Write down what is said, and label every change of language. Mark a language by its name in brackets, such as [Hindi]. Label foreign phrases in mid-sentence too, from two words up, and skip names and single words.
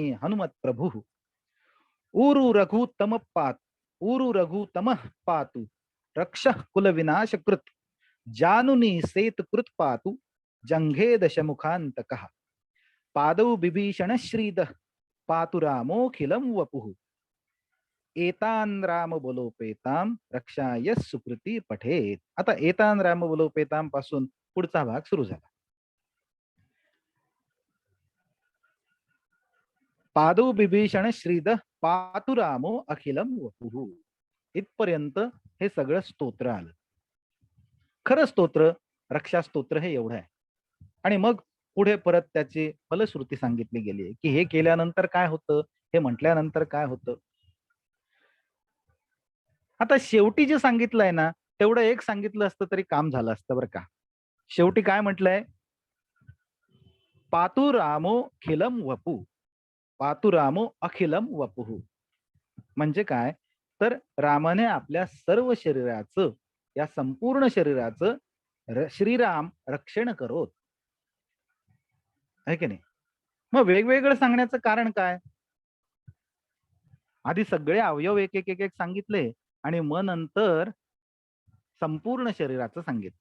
[Sanskrit] हनुमत् प्रभुः ऊरु रघुतम पातु ऊरु रघुतमः पातु रक्षः कुल विनाशकृत जानुनी सेत कृत पातु जंघे दशमुखांतकः पादौ बिभीषण श्रीदः पातु रामोखिलं वपुः एतान राम बलोपेताम रक्षाय सुकृती पठेत. [Marathi] आता [Sanskrit] एतान राम बलोपेताम [Marathi] पासून पुढचा भाग सुरू झाला. [Sanskrit] पादौ बिभीषण श्रीदः पातु रामो अखिलम वपुः. [Marathi] इथपर्यंत हे सगळं स्तोत्र आलं. खरं स्तोत्र रक्षा स्तोत्र हे एवढं आहे. आणि मग पुढे परत त्याची फलश्रुती सांगितली गेली आहे की हे केल्यानंतर काय होतं, हे म्हटल्यानंतर काय होतं. आता शेवटी जे सांगितलंय ना, तेवढं एक सांगितलं असतं तरी काम झालं असतं बरं का. शेवटी काय म्हटलंय? [Sanskrit] पातु रामो खिलम वपू, पातु रामो अखिलम वपुः. [Marathi] म्हणजे काय? तर रामाने आपल्या सर्व शरीराचं, या संपूर्ण शरीराचं श्रीराम रक्षण करोत. आहे की नाही? मग वेगवेगळं सांगण्याचं कारण काय? आधी सगळे अवयव एक एक एक एक सांगितले आणि मग नंतर संपूर्ण शरीराचं सांगितलं.